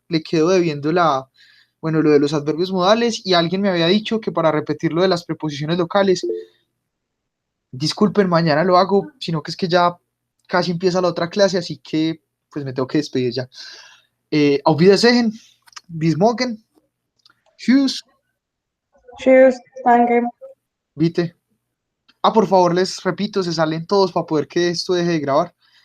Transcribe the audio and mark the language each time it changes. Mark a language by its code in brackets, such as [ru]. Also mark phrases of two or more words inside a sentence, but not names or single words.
[es] Le quedo debiendo bueno, lo de los adverbios modales y alguien me había dicho que para repetir lo de las preposiciones locales, disculpen, mañana lo hago, sino que es que ya casi empieza la otra clase, así que pues me tengo que despedir ya. [de] Auf Wiedersehen, bis morgen. Tschüss. Tschüss, danke. Vite. [es] Por favor, les repito, se salen todos para poder que esto deje de grabar.